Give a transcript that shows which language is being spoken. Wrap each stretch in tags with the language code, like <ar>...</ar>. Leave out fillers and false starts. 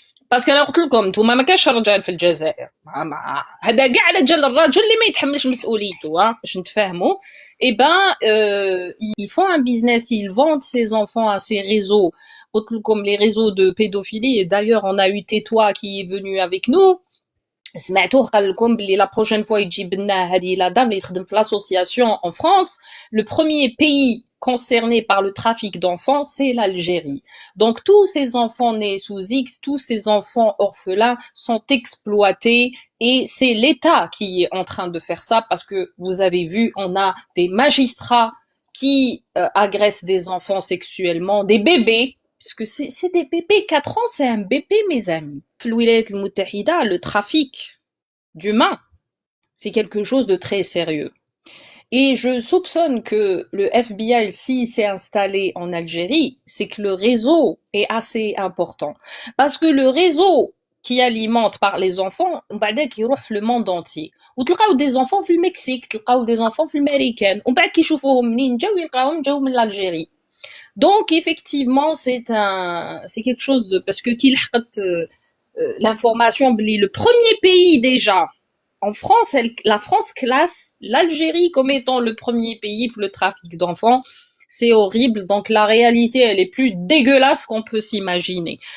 <fr>باسكو انا قلت لكم نتوما ما كاش رجال في الجزائر هذا كاع على جال الراجل اللي ما يتحملش مسؤوليته باش نتفاهموا اي بان ils font un business, ils vendent ces enfants à ces réseaux قلت لكم les réseaux de pédophilie. Et d'ailleurs on a eu Tétois qui est venu avec nous سمعتوه قال لكم بلي لا بروchaine fois يجيب لنا هذه لا دام اللي تخدم في l'association en France. Le premier pays concerné par le trafic d'enfants, c'est l'Algérie. Donc tous ces enfants nés sous X, tous ces enfants orphelins sont exploités et c'est l'État qui est en train de faire ça parce que vous avez vu, on a des magistrats qui agressent des enfants sexuellement, des bébés, puisque c'est des bébés, 4 ans c'est un bébé mes amis. Le trafic d'humains, c'est quelque chose de très sérieux. Et je soupçonne que le FBI, s'il s'est installé en Algérie, c'est que le réseau est assez important. Parce que le réseau qui alimente par les enfants, qui roule le monde entier. Ou تلقاو des enfants في Mexique, تلقاو des enfants في Américaine.</fr> <ar>ومن بعد كيشوفوهم منين جاو يلقاوهم جاو من l'Algérie.</ar> <fr>Donc effectivement, c'est quelque chose de, parce que qui l'information, le premier pays déjà. En France, la France classe l'Algérie comme étant le premier pays pour le trafic d'enfants. C'est horrible. Donc la réalité, elle est plus dégueulasse qu'on peut s'imaginer.</fr>